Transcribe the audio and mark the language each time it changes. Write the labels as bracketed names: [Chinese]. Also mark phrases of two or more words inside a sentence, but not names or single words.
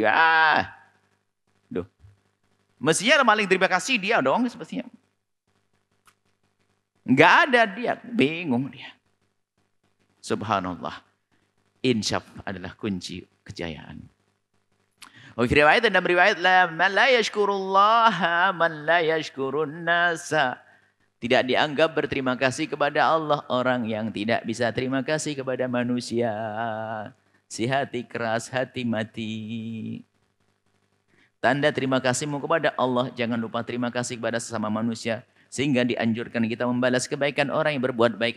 [Indonesian] Duh. Mestinya paling terima kasih dia dong, sepertinya. Nggak ada dia, bingung dia. Subhanallah. Insyaf adalah kunci kejayaan. Riwayat dan riwayat [Arabic] من لا يشكر الله من لا يشكر الناس. [Indonesian] Tidak dianggap berterima kasih kepada Allah orang yang tidak bisa terima kasih kepada manusia. Si hati keras, hati mati. Tanda terima kasihmu kepada Allah, jangan lupa terima kasih kepada sesama manusia. Sehingga dianjurkan kita membalas kebaikan orang yang berbuat baik.